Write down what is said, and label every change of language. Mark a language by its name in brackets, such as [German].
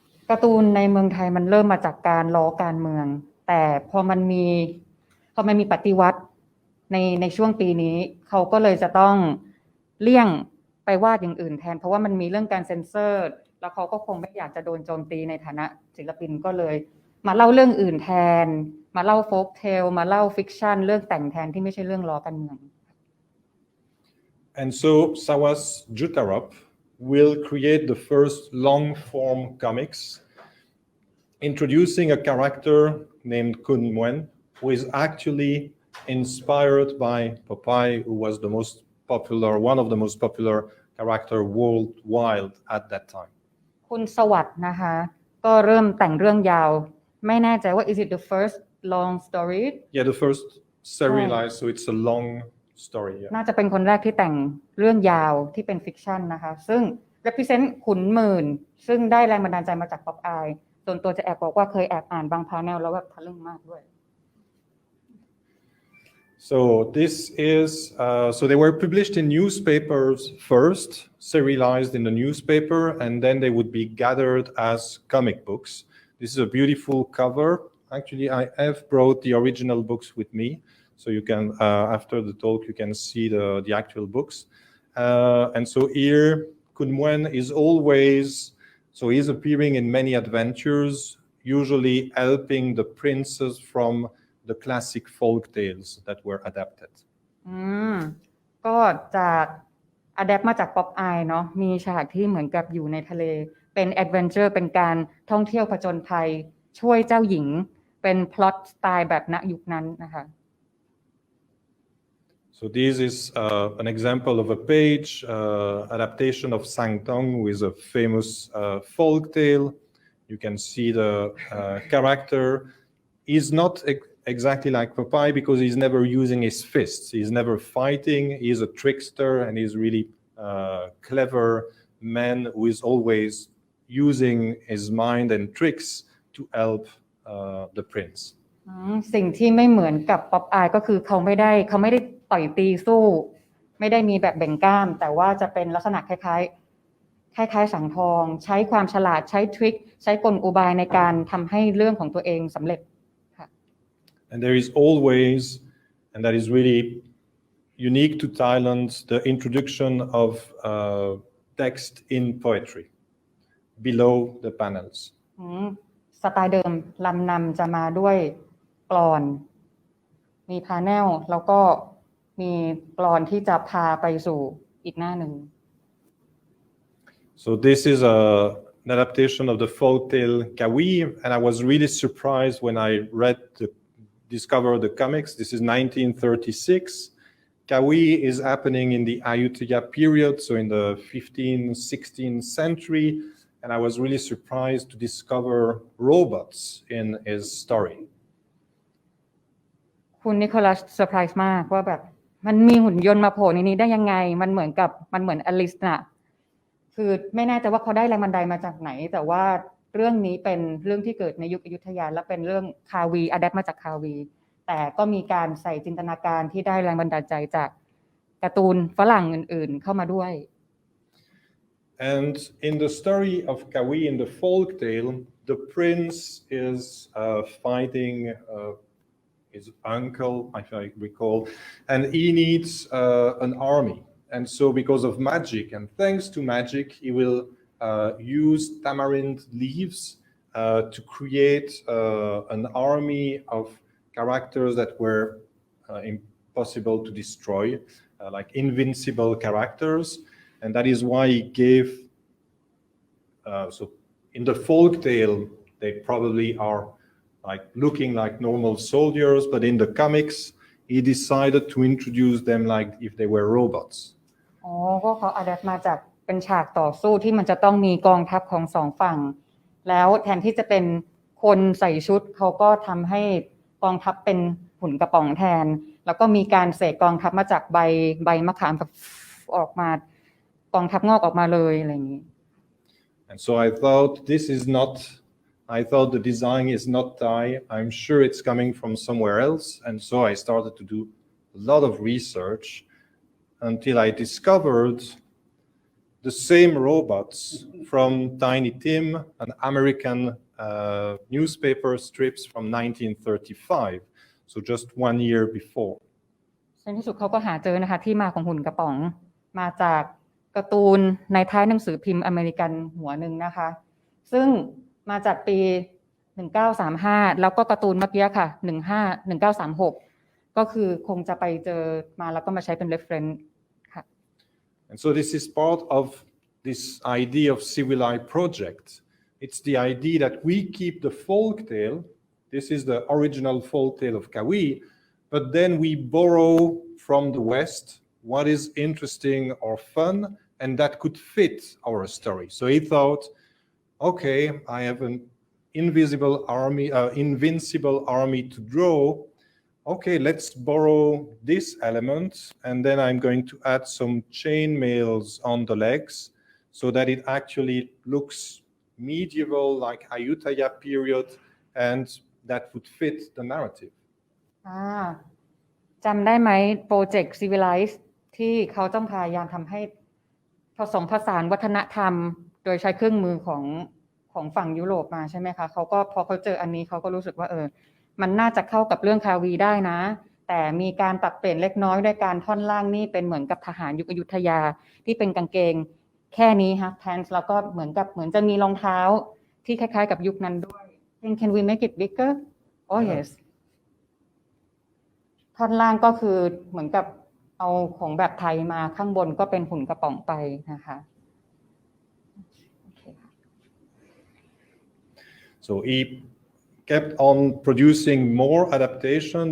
[Thai] การ์ตูนในเมืองไทยมันเริ่มมาจากการล้อการเมืองแต่พอมันมีปฏิวัติในช่วงปีนี้เขาก็เลยจะต้องเลี่ยงไปวาดอย่างอื่นแทนเพราะว่ามันมีเรื่องการเซ็นเซอร์แล้วเขาก็คงไม่อยากจะโดนโจมตีในฐานะศิลปินก็เลยมาเล่าเรื่องอื่นแทนมาเล่าโฟล์คเทลมาเล่าฟิกชันเรื่องแต่งแทนที่ไม่ใช่เรื่องล้อการเมือง [English] And so Sawas Jutarop will create the first long-form comics, introducing a character named Kun Muen, who is actually inspired by Popeye, who was one of the most popular character worldwide at that time. [Thai] คุณสวัสดิ์นะคะก็เริ่มแต่งเรื่องยาวไม่แน่ใจว่า [English] is it the first long story Yeah, the first serialized, so it's a long story. Yeah. [Thai] น่าจะเป็นคนแรกที่แต่งเรื่องยาวที่เป็นฟิกชันนะคะซึ่ง represent ขุนหมื่นซึ่งได้แรงบันดาลใจมาจากป๊อปอายส่วนตัวจะแอบบอกว่าเคยแอบอ่านบางพาแนลแล้วแบบทะลึ่งมากด้วย [English] So this is so they were published in newspapers first, serialized in the newspaper, and then they would be gathered as comic books. This is a beautiful cover. Actually, I have brought the original books with me, so you can after the talk you can see the actual books. And so here Kun Muen is always he's appearing in many adventures, usually helping the princes from the classic folk tales that were adapted. [Thai] ก็จากอะแดปมาจากป๊อปอายเนาะมีฉากที่เหมือนกับอยู่ในทะเลเป็นแอดเวนเจอร์เป็นการท่องเที่ยวผจญภัยช่วยเจ้าหญิงเป็นพล็อตสไตล์แบบณยุคนั้นนะคะ [English] So this is an example of a page adaptation of Sang Tong, who is a famous folk tale. You can see the character. He's not exactly like Popeye because he's never using his fists. He's never fighting. He's a trickster and he's really clever man who is always using his mind and tricks to help the prince. [Thai] สิ่งที่ไม่เหมือนกับป๊อปอายก็คือเขาไม่ได้ต่อยตีสู้ไม่ได้มีแบบแบ่งกล้ามแต่ว่าจะเป็นลักษณะคล้ายสังทองใช้ความฉลาดใช้ทริคใช้กลอุบายในการทำให้เรื่องของตัวเองสำเร็จค่ะ [English] And there is always, and that is really unique to Thailand, the introduction of text in poetry below the panels. [Thai] สไตล์เดิมลำนำจะมาด้วยกลอนมีพาแนลแล้วก็มีกลอนที่จะพาไปสู่อีกหน้าหนึ่ง [English] So this is an adaptation of the folk tale Kawi, and I was really surprised when I discovered the comics. This is 1936. Kawi is happening in the Ayutthaya period, so in the 15th, 16th century, and I was really surprised to discover robots in his story. [Thai] คุณนิโคลัสเซอร์ไพรส์มากว่าแบบมันมีหุ่นยนต์มาโผล่ในนี้ได้ยังไงมันเหมือนอลิสน่ะคือไม่แน่ใจว่าเขาได้แรงบันดาลมาจากไหนแต่ว่าเรื่องนี้เป็นเรื่องที่เกิดในยุคอยุธยาและเป็นเรื่องคาวีอะแดปมาจากคาวีแต่ก็มีการใส่จินตนาการที่ได้แรงบันดาลใจจากการ์ตูนฝรั่งอื่นๆเข้ามาด้วย [English] And in the story of Kawi, in the folk tale, the prince is fighting his uncle, if I recall, and he needs an army. And so because of magic, and thanks to magic, he will use tamarind leaves to create an army of characters that were impossible to destroy, like invincible characters. And that is why he gave, so in the folk tale, they probably are like looking like normal soldiers, but in the comics, he decided to introduce them like if they were robots. [Thai] ก็เขาอะแดปมาจากเป็นฉากต่อสู้ที่มันจะต้องมีกองทัพของสองฝั่งแล้วแทนที่จะเป็นคนใส่ชุดเขาก็ทำให้กองทัพเป็นหุ่นกระป๋องแทนแล้วก็มีการเสกกองทัพมาจากใบมะขามแบบออกมากองทัพงอกออกมาเลยอะไรอย่างนี้ [English] And so I thought this is not I thought the design is not Thai. I'm sure it's coming from somewhere else. And so I started to do a lot of research until I discovered the same robots from Tiny Tim, an American newspaper strips from 1935, so just 1 year before. [Thai] ในที่สุดเขาก็หาเจอนะคะที่มาของหุ่นกระป๋องมาจากการ์ตูนในท้ายหนังสือพิมพ์อเมริกันหัวหนึ่งนะคะซึ่งมาจากปี 1935 แล้วก็การ์ตูนเมื่อกี้ค่ะ 1936 ก็คือคงจะไปเจอมาแล้วก็มาใช้เป็น reference ค่ะ [English] And so this is part of this idea of civilized project. It's the idea that we keep the folk tale. This is the original folk tale of Kawi, but then we borrow from the West what is interesting or fun, and that could fit our story. So he thought, okay, I have an invincible army to draw. Okay, let's borrow this element, and then I'm going to add some chain mails on the legs so that it actually looks medieval, like Ayutthaya period, and that would fit the narrative. [Thai] จำได้ไหมโปรเจกต์ Civilize ที่เขาต้องพยายามทำให้ผสมผสานวัฒนธรรมโดยใช้เครื่องมือของฝั่งยุโรปมาใช่ไหมคะเขาก็พอเขาเจออันนี้เขาก็รู้สึกว่ามันน่าจะเข้ากับเรื่องคาวีได้นะแต่มีการปรับเปลี่ยนเล็กน้อยด้วยการท่อนล่างนี่เป็นเหมือนกับทหารยุคอยุธยาที่เป็นกางเกงแค่นี้ฮะแพนส์แล้วก็เหมือนจะมีรองเท้าที่คล้ายๆกับยุคนั้นด้วย [English] Can we make it bigger? Oh yes [Thai] ท่อนล่างก็คือเหมือนกับเอาของแบบไทยมาข้างบนก็เป็นหุ่นกระป๋องไปนะคะ [English] So he kept on producing more adaptation.